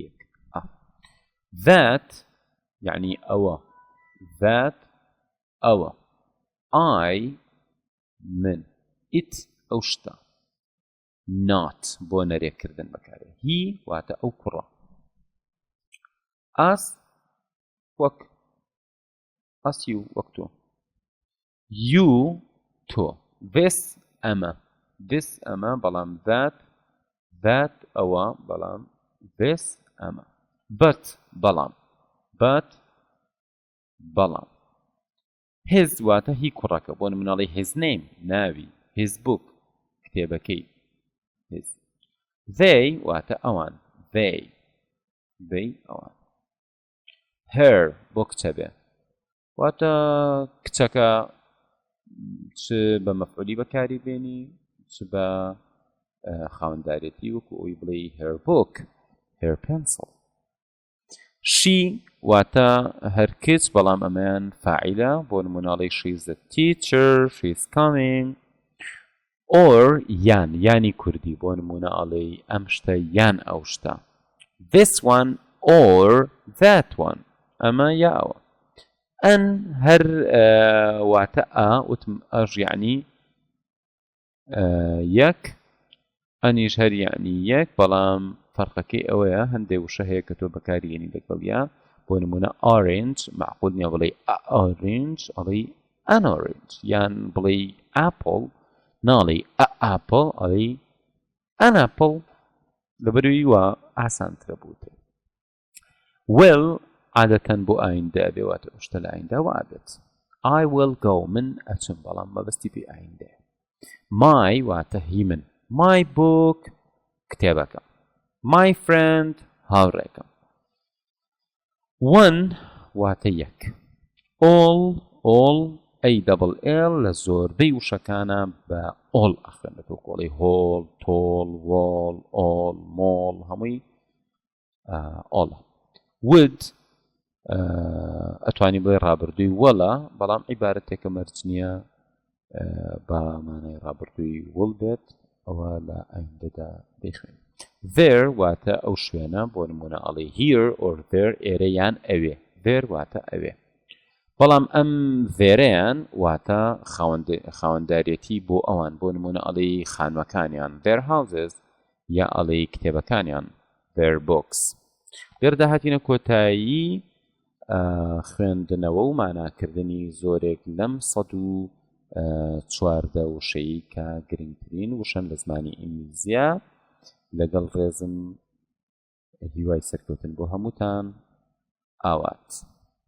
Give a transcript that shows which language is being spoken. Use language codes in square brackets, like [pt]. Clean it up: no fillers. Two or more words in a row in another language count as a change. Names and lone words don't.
[ckb] that یعنی ئەوە that ئەوە I من it ئەو شتە not بۆ نەرێکردن بەکارێ he واتە ئەو کوڕە us وەک us you وەک تۆ [en] you to this [ckb] أما بەڵام that ئەوە بەڵام this ئەمە but بەڵام his واتە هی کوڕەکە بۆ مناڵی [en] his name [ckb] ناوی [en] his book [ckb] کتێبەکەی his they واتە ئەوان they ئەوان her بۆ کچە بێ واتە کچەکە چ بە مەفعولی بەکاری بێنی چ بە خاوەندارێتی وەکو ئەوی بڵێ [en] her book [ckb] her [en] pencil she [ckb] واتە هەر کچ بەڵام ئەمەیان فاعیلە بۆ نموناڵی [en] she is the teacher she is coming [ckb] or یانی کوردی بۆ نمونە ئەڵێ ئەم شتە یان ئەو شتە [en] this one or that one [ckb] ئەمە یا ئەوە ئەن هەر واتە وتم ئەژ یعنی یەک ئەنیش هەر یعنی یەک بەڵام فەرقەکەی ئەوەیە هەندێک وشە هەیە کە تۆ بەکارهێنی لەگەڵیا بۆ نمونە orange معقول نییە بڵێ orange ئەڵێ [en] an orange [ckb] یان بڵێ apple ناڵێ apple ئەڵێ [en] an apple [ckb] لەبەروی وە ئاسانترە بووتێ will عادەتەن بۆ ئایندە بێواتە شتە لە ئایندە وابێت [en] I will go [ckb] من ئەچم بەڵام مەبەستی پێ ئایندە my واتە هی من [en] my book [ckb] کتێبەکە [en] my friend [ckb] هاوڕێکم one واتە یەک all ALL لە زۆربەی وشەکانە بە all ئەخوێنێتەوە کۆڵی [en] hall tall wall all mall [ckb] هەمووی all would ئەتوانی بڵێ ڕابردووی وەڵە بەڵام عیبارەتێکە مەرج نییە بە مانای ڕابردووی وڵ بێت ئەوە لە ئایندەدا دەیخوێن there واتە ئەو شوێنە بۆ نمونە ئەڵێ [en] here or there [ckb] ئێرە یان ئەوێ there واتە ئەوێ بەڵام ئەم ڤێرەیان واتە خاوەنداریەتی بۆ ئەوان بۆ نمونە ئەڵێی خانوەکانیان [en] their houses [ckb] یا ئەڵێی کتێبەکانیان [en] their books. [ckb] لێرە داهاتینە کۆتایی خوێندنەوە و ماناکردنی زۆرێک لەم 14 وشەی کە گرنگترین وشەن لە زمانی ئینگلیزیە لەگەڵ ڕێزم هیوای سەرکەوتن بۆ هەمووتان ئاوات.